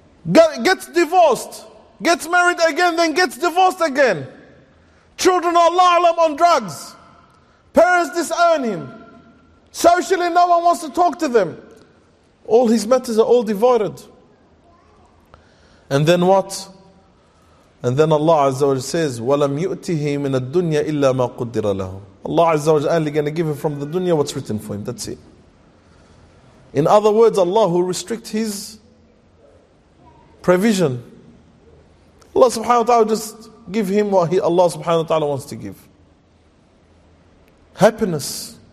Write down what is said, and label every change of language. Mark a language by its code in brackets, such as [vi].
[en] Gets divorced. Gets married again, then gets divorced again. Children are lalam on drugs. Parents disown him. Socially, no one wants to talk to them. All his matters are all divided. And then what? [ar] And then Allah Azza wa Jalla says, وَلَمْ يُؤْتِهِ مِنَ الدُّنْيَا إِلَّا مَا قُدِّرَ لَهُ. [en] Allah Azza wa Jalla is only going to give him from the dunya what's written for him. That's it. In other words, Allah will restrict his provision. Allah subhanahu wa ta'ala will just give him what Allah subhanahu wa ta'ala wants to give. Happiness.